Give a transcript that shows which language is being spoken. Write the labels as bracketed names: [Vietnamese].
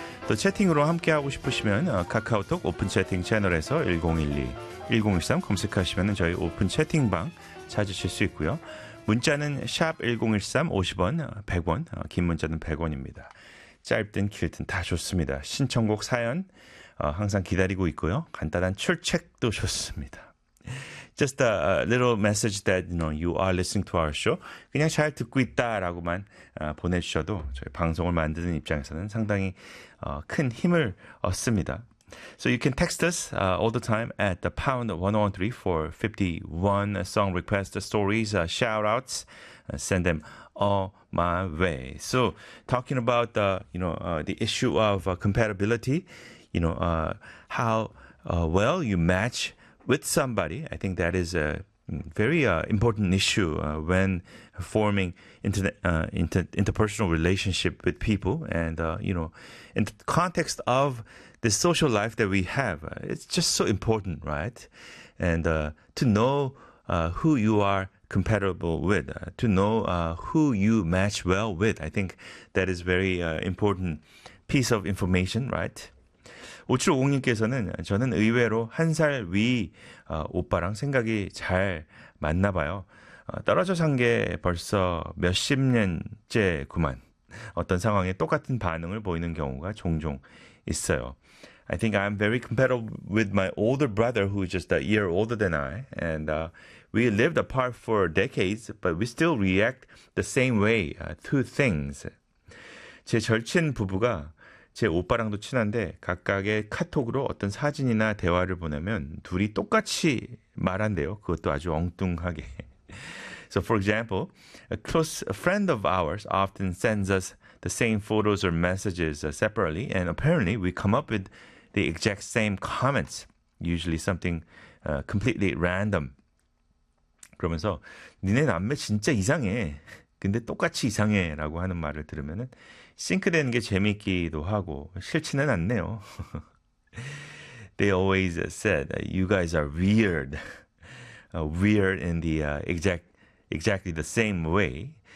[Korean] 또 채팅으로 함께하고 싶으시면 카카오톡 오픈 채팅 채널에서 1013 검색하시면 저희 오픈 채팅방 찾으실 수 있고요. 문자는 샵 1013, 50원, 100원, 긴 문자는 100원입니다. 짧든 길든 다 좋습니다. 신청곡 사연 항상 기다리고 있고요. 간단한 출첵도 좋습니다. [English] Just a little message that you know you are listening to our show. [Korean] 그냥 잘 듣고 있다라고만 보내주셔도 저희 방송을 만드는 입장에서는 상당히 큰 힘을 얻습니다. [English] So you can text us all the time at the #1013 for 51 song requests, stories, shoutouts. Send them all my way. So talking about the you know the issue of compatibility, you know how well you match with somebody, I think that is a very important issue when forming interpersonal relationship with people. And, you know, in the context of the social life that we have, it's just so important, right? And to know who you are compatible with, to know who you match well with, I think that is very important piece of information, right? [Korean] 5750님께서는 저는 의외로 한 살 위 오빠랑 생각이 잘 맞나 봐요. 떨어져 산 게 벌써 몇십 년째구만. 어떤 상황에 똑같은 반응을 보이는 경우가 종종 있어요. [English] I think I'm very compatible with my older brother who is just a year older than I. And we lived apart for decades, but we still react the same way to things. [Korean] 제 절친 부부가 제 오빠랑도 친한데 각각의 카톡으로 어떤 사진이나 대화를 보내면 둘이 똑같이 말한대요. 그것도 아주 엉뚱하게. [English] So for example, a close friend of ours often sends us the same photos or messages separately and apparently we come up with the exact same comments, usually something completely random. [Korean] 그러면서 니네 남매 진짜 이상해. 근데 똑같이 이상해 라고 하는 말을 들으면은 싱크되는 게 재밌기도 하고 싫지는 않네요. [English] They always said you guys are weird. Weird in the exactly the same way.